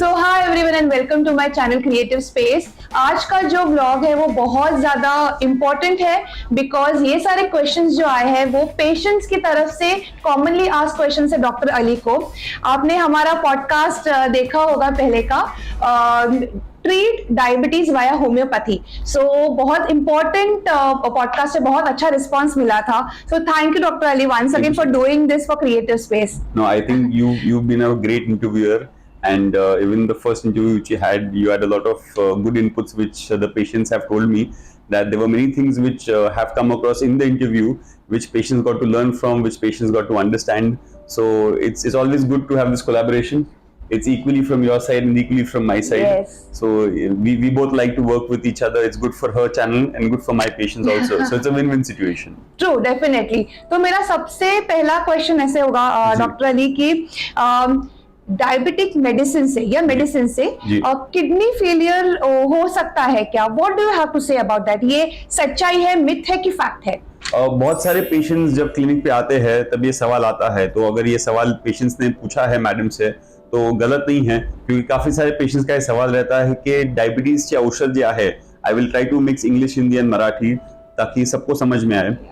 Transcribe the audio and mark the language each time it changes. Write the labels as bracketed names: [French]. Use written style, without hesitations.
[English] So hi everyone and welcome to my channel Creative Space. [Hindi] आज का जो blog है वो बहुत ज़्यादा इम्पोर्टेंट है बिकॉज ये सारे क्वेश्चंस जो आए हैं वो पेशेंट्स की तरफ से कॉमनली आस्क्ड क्वेश्चंस है डॉक्टर अली को। आपने हमारा पॉडकास्ट देखा होगा पहले का ट्रीट डायबिटीज वाया होम्योपैथी। सो बहुत इंपॉर्टेंट पॉडकास्ट है, बहुत अच्छा रिस्पांस मिला था। [English] So thank you doctor Ali once again for doing this for creative space. No, I think you've been a great interviewer, and even the first interview which you had a lot of good inputs which the patients have told me that there were many things which have come across in the interview which patients got to learn from, which patients got to understand. So it's always good to have this collaboration. It's equally from your side and equally from my side. Yes. So we both like to work with each other. It's good for her channel and good for my patients also. So it's a win-win situation. True, definitely. [Hindi] तो मेरा सबसे पहला question ऐसे होगा doctor Ali की diabetic medicine से या medicine से किडनी फेलियर हो सकता है क्या? [English] What do you have to say about that? [Hindi] ये सच्चाई है, मिथ है कि फैक्ट है? बहुत सारे पेशेंट्स जब क्लिनिक पे आते हैं तब ये सवाल आता है, तो अगर ये सवाल पेशेंट्स ने पूछा है मैडम से तो गलत नहीं है, क्योंकि काफी सारे पेशेंट्स का ये सवाल रहता है कि [Marathi] डायबिटीज ची औषध जे आहे, [English] I will try to mix English Hindi [Hindi] आणि मराठी ताकि सबको समझ में आए।